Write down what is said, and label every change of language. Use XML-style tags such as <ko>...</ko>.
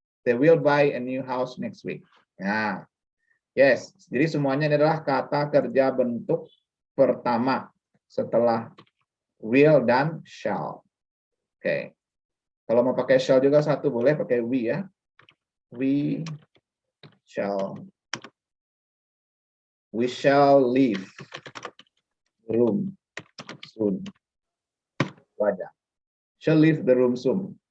<en>They will buy a new house next week.</en> <id>Nah. Yes. Jadi semuanya ini adalah kata kerja bentuk pertama setelah will dan shall. Oke. Kalau mau pakai shall juga satu boleh pakai</id> <en>we</en> <id>ya.</id> <en>We shall leave the room soon. Wajah. Shall leave the room soon.</en>